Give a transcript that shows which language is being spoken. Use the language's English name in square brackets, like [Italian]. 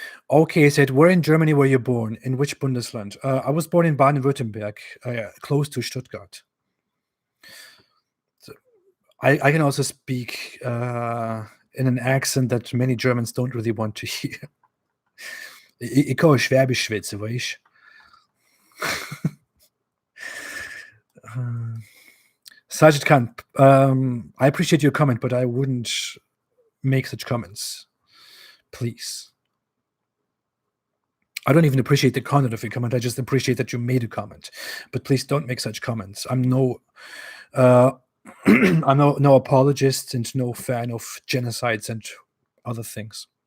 [English] Okay, said, "Where in Germany were you born? In which Bundesland?" I was born in Baden-Württemberg, close to Stuttgart. So I can also speak in an accent that many Germans don't really want to hear. [German] Ich kann Schwäbisch schwätzen, weißt du? [English] Sajid Khan, I appreciate your comment, but I wouldn't make such comments. Please. I don't even appreciate the content of your comment. I just appreciate that you made a comment. But please don't make such comments. I'm no apologist and no fan of genocides and other things.